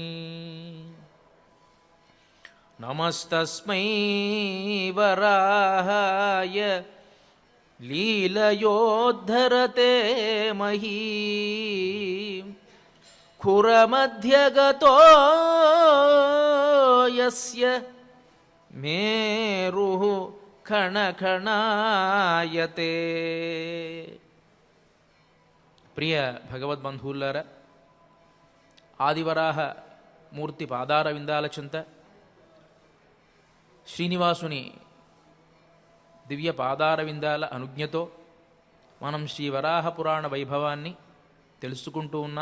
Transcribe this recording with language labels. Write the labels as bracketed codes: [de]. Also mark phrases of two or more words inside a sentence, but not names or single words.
[sa] नमस्तस्मै वराहाय लीलयोद्धरते महीं खुरमध्यगतो यस्य मेरुः खणखणायते। [te] ప్రియ భగవద్బంధువులారా, ఆదివరాహ మూర్తి పాదార విందాల చింత శ్రీనివాసుని దివ్య పాదార విందాల అనుజ్ఞతో మనం శ్రీ వరాహ పురాణ వైభవాన్ని తెలుసుకుంటూ ఉన్నాం.